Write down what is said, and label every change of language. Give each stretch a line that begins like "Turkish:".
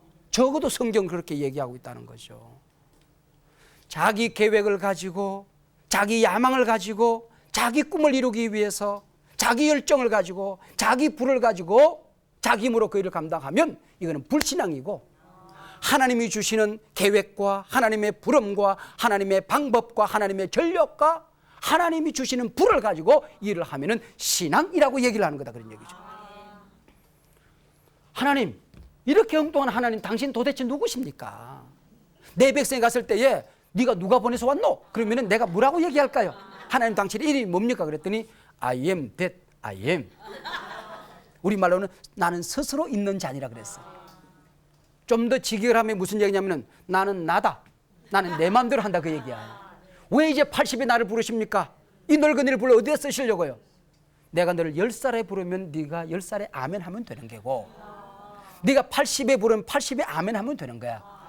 Korean: 적어도 성경은 그렇게 얘기하고 있다는 거죠. 자기 계획을 가지고, 자기 야망을 가지고, 자기 꿈을 이루기 위해서 자기 열정을 가지고, 자기 불을 가지고 자기 힘으로 그 일을 감당하면 이거는 불신앙이고, 하나님이 주시는 계획과 하나님의 부름과 하나님의 방법과 하나님의 전력과 하나님이 주시는 불을 가지고 일을 하면은 신앙이라고 얘기를 하는 거다, 그런 얘기죠. 하나님, 이렇게 엉뚱한 하나님, 당신 도대체 누구십니까? 내 백성에 갔을 때에 네가 누가 보내서 왔노? 그러면은 내가 뭐라고 얘기할까요? 하나님, 당신의 이름이 뭡니까? 그랬더니
English: I am that I am.
Korean: 우리말로는 나는 스스로 있는 자니라 그랬어요. 좀 더 직역하면 무슨 얘기냐면은 나는 나다, 나는 내 마음대로 한다, 그 얘기야. 왜 이제 80에 나를 부르십니까? 이 늙은이를 불러 어디에 쓰시려고요? 내가 너를 10살에 부르면 네가 10살에 아멘 하면 되는 거고, 네가 80에 부르면 80에 아멘 하면 되는 거야.